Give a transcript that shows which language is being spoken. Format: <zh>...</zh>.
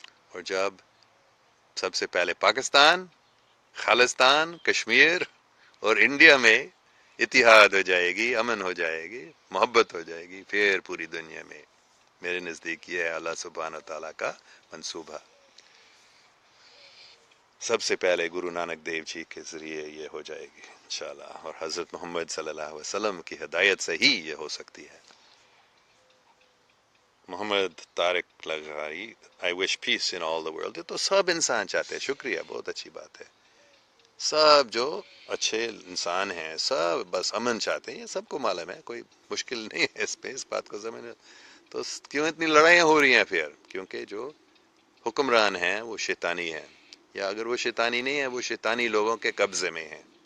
<ur>اور جب سب سے پہلے پاکستان، خالستان، کشمیر اور انڈیا میں اتحاد ہو جائے گی، امن ہو جائے گی، محبت ہو جائے گی، پھر پوری دنیا میں میرے نزدیک یہ ہے اللہ سبحانہ تعالیٰ کا منصوبہ. سب سے پہلے گرو نانک دیو جی کے ذریعے یہ ہو جائے گی انشاءاللہ، اور حضرت محمد صلی اللہ علیہ وسلم کی ہدایت سے ہی یہ ہو سکتی ہے.</ur> <en>Muhammad Tariq لغاری، I wish peace in all the world.</en> <ur>یہ تو سب انسان چاہتے ہیں. شکریہ، بہت اچھی بات ہے. سب جو اچھے انسان ہیں سب بس امن چاہتے ہیں، یہ سب کو معلوم ہے، کوئی مشکل نہیں ہے اس پہ، اس بات کو سمجھنا. تو کیوں اتنی لڑائیاں ہو رہی ہیں پھر؟ کیونکہ جو حکمران ہیں وہ شیطانی ہیں، یا اگر وہ شیطانی نہیں ہیں، وہ شیطانی لوگوں کے قبضے میں ہیں.</ur>